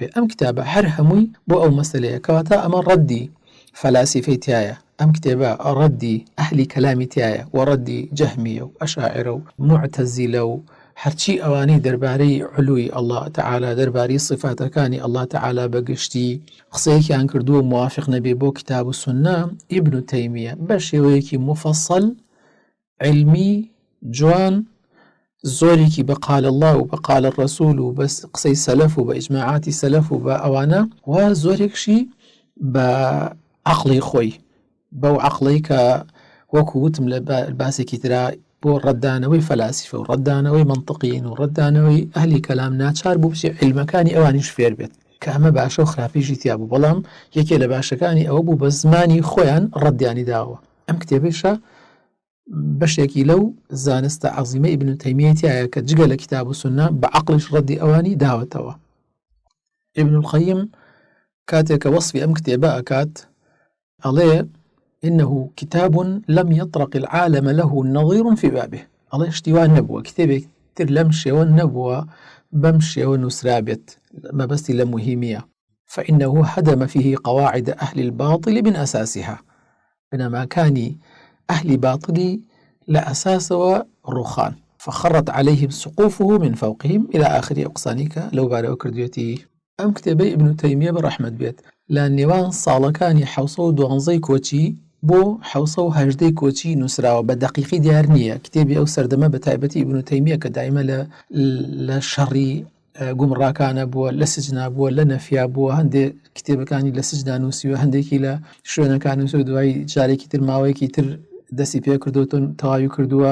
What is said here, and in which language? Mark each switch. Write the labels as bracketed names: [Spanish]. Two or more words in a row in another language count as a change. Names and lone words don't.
[Central Kurdish] ئەم کتابە هەر هەمووی بۆ ئەو مەسەلەیە کەواتە ئەمە ڕەدی فەلاسیفەی تایە، ئەم کتێبە ڕەدی ئەهلی کەلامی تایە و ڕەدی جەهمیە و ئەشاعرە و موعتەزیلە و هەرچی ئەوانەی دەربارەی علووی [Arabic] الله تعالی، [Central Kurdish] دەربارەی صفاتەکانی [Arabic] الله تعالی [Central Kurdish] بەگشتی قسەیەکیان کردووە موافق نەبێ بۆ کتاب و سنە، ئیبن تەیمیە بە شێوەیەکی مفەسەڵ علمی جوان زۆرێکی بە [Arabic] قال الله [Central Kurdish] و بە [Arabic] قال الرسول [Central Kurdish] و بە قسەی سەلەف و بە ئیجماعاتی سەلەف و بە ئەوانە و زۆرێکشی بە عەقڵی خۆی، بەو عەقڵەی کە وەکو وتم لە باسێکی ترا بۆ ڕەددانەوەی فەلاسیفە و ڕەددانەوەی منطقین و ڕەددانەوەی ئەهلی کەلام ناچار بوو بچێ عیلمەکانی ئەوانیش فێر بێت کە ئەمە باشە و خراپیشی تیا بوو، بەڵام یەکێ لە باشەکانی ئەوە بوو بە زمانی خۆیان ڕەدیانی داوە. ئەم کتێبەیشە بەشێکی لەو زانستە عەزیمە ئیبن تەیمیەتیایە کە جگە لە کتاب و سنە بە عەقڵیش ڕەدی ئەوانی داوەتەوە. ئیبن القەیم كاتێک کە وەصفی ئەم کتێبە ئەکات ئەڵێ [Arabic] إنه كتاب لم يطرق العالم له نظير في بابه. [Central Kurdish] ئەڵێ شتیوان نەبووە کتێبێک تر لەم شێوە نەبووە بەم شێوە نووسرابێت مەبەستی لە مهمیە. [Arabic] فإنه هدم فيه قواعد أهل الباطل من أساسها. [Central Kurdish] بنەماکانی ئەهلی باطلی لە ئەساسەوە ڕوخان. [Arabic] فخرت عليهم سقوفه من فوقهم إلى آخر أقسانك [Central Kurdish] لو بارەوە کردوێتی. ئەم کتێبەی ئیبن تەیمیە بەڕەحمەت بێت لە نێوان ساڵەکانی 1912 کۆچی بۆ 1970 کۆچی نووسراوە، بە دەقیقی دیار نییە. کتێبی ئەو سەردەمە بە تایبەتی ئیبن تەیمیە کە دایمە لە شەڕی گومڕاکانە بووە، لە سجنا بووە، لە نەفیا بووە، هەندێک کتێبەکانی لە سجنا نووسیوە، هەندێکی لە شوێنەکان نووسیوە، دوای جارێکی تر ماوەیەکی تر دەستی پێ کردوتون تەواوی کردووە.